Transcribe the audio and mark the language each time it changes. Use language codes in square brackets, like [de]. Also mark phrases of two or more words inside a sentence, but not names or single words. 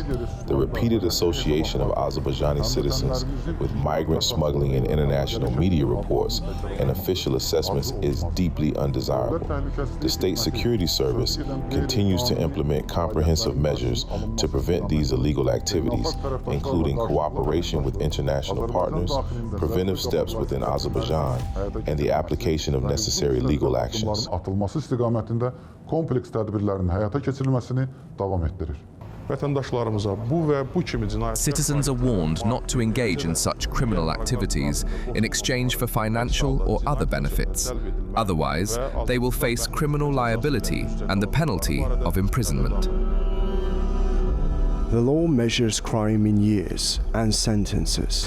[en] The repeated association of Azerbaijani citizens with migrant smuggling in international media reports and official assessments is deeply undesirable. The State Security Service continues to implement comprehensive measures to prevent these illegal activities, including cooperation with international partners, preventive steps within Azerbaijan, and the application of necessary legal actions. [az] Kompleks tədbirlərin həyata keçirilməsini davam etdirir. [en] Citizens are warned not to engage in such criminal activities in exchange for financial or other benefits. Otherwise, they will face criminal liability and the penalty of imprisonment. The law measures crime in years and sentences.